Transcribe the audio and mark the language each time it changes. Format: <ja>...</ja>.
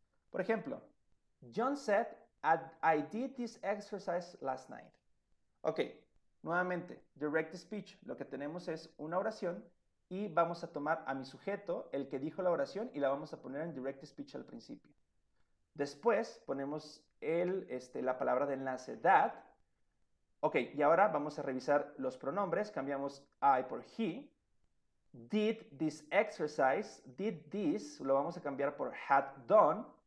<es>Por ejemplo,</es> <en>John said, I did this exercise last night.</en> <es>Ok, nuevamente, direct speech. Lo que tenemos es una oración y vamos a tomar a mi sujeto, el que dijo la oración, y la vamos a poner en direct speech al principio. Después ponemos la palabra de enlace, that. Ok, y ahora vamos a revisar los pronombres. Cambiamos I por he.</es> <en>Did this exercise, did this,</en> <es>lo vamos a cambiar por</es> <en>had done.</en>